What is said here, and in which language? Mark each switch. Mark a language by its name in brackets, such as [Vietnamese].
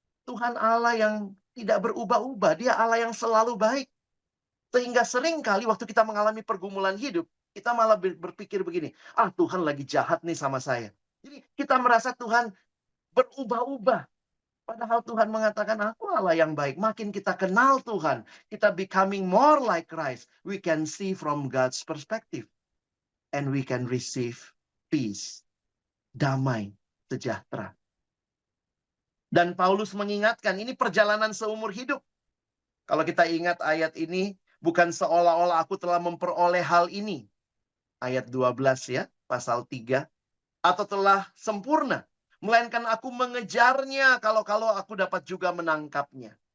[Indonesian] Tuhan Allah yang tidak berubah-ubah. Dia Allah yang selalu baik. Sehingga sering kali waktu kita mengalami pergumulan hidup, kita malah berpikir begini, Tuhan lagi jahat nih sama saya. Jadi kita merasa Tuhan berubah-ubah. Padahal Tuhan mengatakan, aku Allah yang baik. Makin kita kenal Tuhan, kita [English] becoming more like Christ. We can see from God's perspective. And we can receive peace. [Indonesian] Damai, sejahtera. Dan Paulus mengingatkan, ini perjalanan seumur hidup. Kalau kita ingat ayat ini, bukan seolah-olah aku telah memperoleh hal ini. Ayat 12 ya, pasal 3. Atau telah sempurna. Melainkan aku mengejarnya kalau aku dapat juga menangkapnya.